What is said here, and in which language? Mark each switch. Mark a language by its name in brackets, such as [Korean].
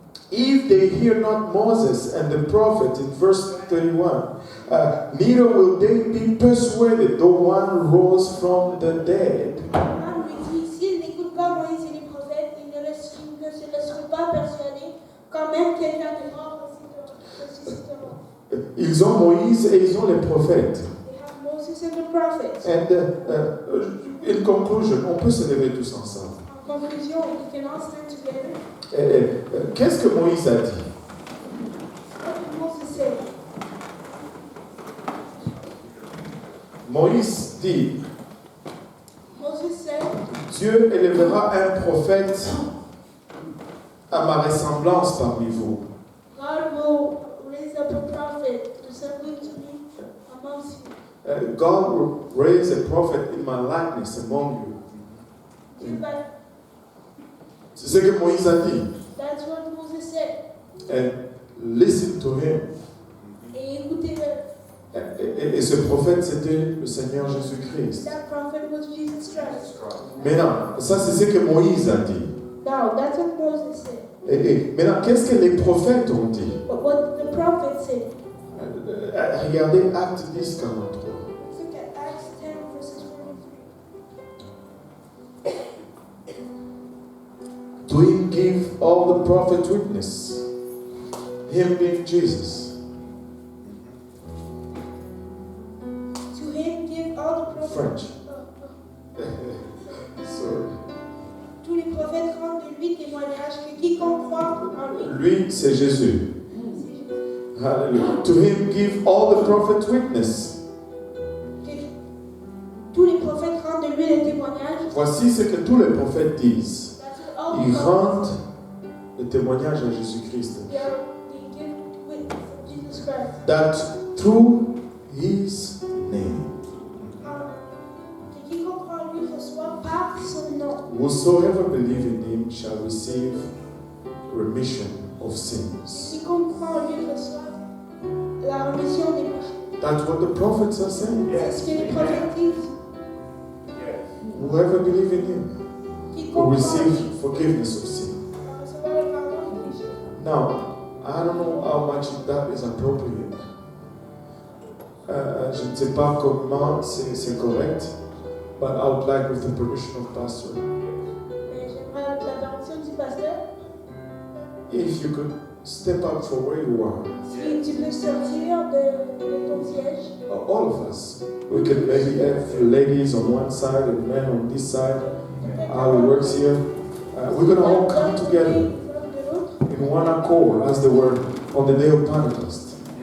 [English] if they hear not Moses and the prophet in verse 31, neither will they be persuaded, though one rose from the dead. [French] Abraham lui dit, s'ils n'écoutent pas Moïse et les prophètes, ils ne se laisseront pas persuader, quand même quelqu'un de mort ressuscitera. Ils ont Moïse et ils ont les prophètes. [English] They have Moses and the prophets. And in conclusion, [French] on peut se lever tous ensemble. En conclusion, [English] we can all stand together. [French] Qu'est-ce que Moïse a dit? [English] What did Moses say? [French] Moïse dit, [English] Moses said, [French] Dieu élèvera un prophète à ma ressemblance parmi vous. [English] God will raise up a prophet resembling to me amongst you. God will raise a prophet in my likeness among you. [French] Dieu va, C'est ce que Moïse a dit. [English] that's what Moses said. And listen to him. [French] Et écoutez-le. Et ce prophète, c'était le Seigneur Jésus-Christ. [English] That prophet was Jesus Christ. [French] Maintenant, ça c'est ce que Moïse a dit. [English] Now, that's what Moses said. [French] Et maintenant, qu'est-ce que les prophètes ont dit? [English] But what did the prophet say? [French] Regardez Acte 10, 43. [English] Let's look at Acts 10, verses 43. To him give all the prophet witness, him being Jesus. To him give all the prophets. French. Sorry. [French] Tous les prophètes rendent de lui témoignage que quiconque croit en lui. Lui, c'est Jésus. Hallelujah. [English] To him give all the prophets witness. [French] Tous les prophètes rendent de lui les témoignages. Voici ce que tous les prophètes disent. [English] That's what all [French] Ils [English] the prophets, [French] rendent le témoignage à Jésus-Christ. [English] they give witness that through his name, [French] que quiconque croit en lui reçoit par son nom. [English] whosoever believe in him shall receive remission of sins. [French] Quiconque croit en lui reçoit la rémission des péchés. [English] That's what the prophets are saying. [French] C'est ce que les prophètes disent. [English] Whoever believe in him will [French] Quiconque croit en [English] receive [French] lui [English] forgiveness of sin. [French] va recevoir le pardon des péchés. [English] Now, I don't know how much that is appropriate. [French] Je ne sais pas comment c'est correct, [English] but I would like, with the permission of pastor, [French] Mais j'aimerais la permission du pasteur. [English] if you could step up from where you are. [French] Si tu peux sortir de ton siège. [English] All of us. We could maybe have ladies on one side and men on this side. How it works here. We're going to all come together in one accord, as they were on the day of Pentecost.